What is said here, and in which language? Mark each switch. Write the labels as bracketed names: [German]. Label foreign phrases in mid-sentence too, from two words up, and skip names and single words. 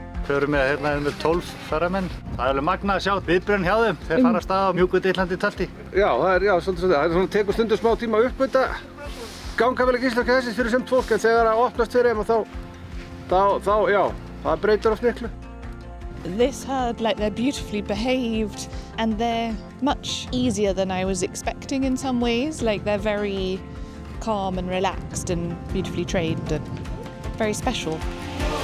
[Icelandic] förum við hérna með 12 ferðamenn. Það er alveg magnað að sjá viðbrögðin hjá þeim. Þeir fara af stað á mjúku dillandi tölti. Já, það er svolítið. Það er svona tekur stundum smá tíma upp þetta. Ganga vel ekki íslenska þessi fyrir sumt fólk en þegar það opnast fyrir þeim þá, já, það breytir oft miklu. [English] This herd, like, they're beautifully behaved and they're much easier than I was expecting in some ways. Like, they're very calm and relaxed and beautifully trained and very special.